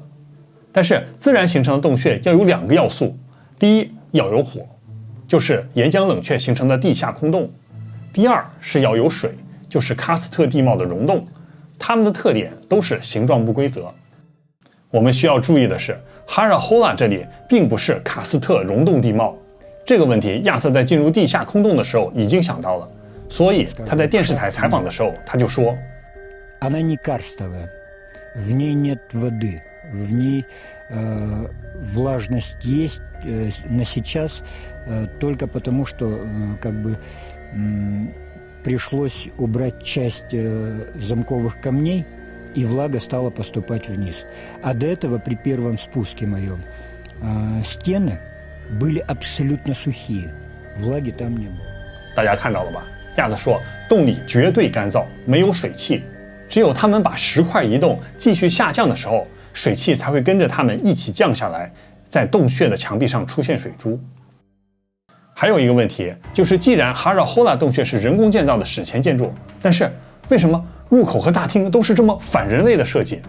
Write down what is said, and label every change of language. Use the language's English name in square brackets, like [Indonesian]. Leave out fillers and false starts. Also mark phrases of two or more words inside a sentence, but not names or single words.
[Chinese] 但是自然形成的洞穴要有2个要素，第一要有火，就是岩浆冷却形成的地下空洞；第二是要有水，就是喀斯特地貌的溶洞，它们的特点都是形状不规则。我们需要注意的是，哈拉霍拉这里并不是喀斯特溶洞地貌，这个问题亚瑟在进入地下空洞的时候已经想到了，所以他在电视台采访的时候他就说 [Russian] Она не карстовая, в ней нет воды, в ней влажность есть на сейчас только потому, что пришлось убрать часть замковых камней, и влага стала поступать вниз. А до этого при первом спуске моем стены были абсолютно сухие, влаги там не было. [Chinese] 大家看到了吧？亚瑟说洞里绝对干燥，没有水汽，只有他们把石块移动继续下降的时候，水汽才会跟着他们一起降下来，在洞穴的墙壁上出现水珠。还有一个问题就是，既然哈拉霍拉洞穴是人工建造的史前建筑，但是为什么入口和大厅都是这么反人类的设计？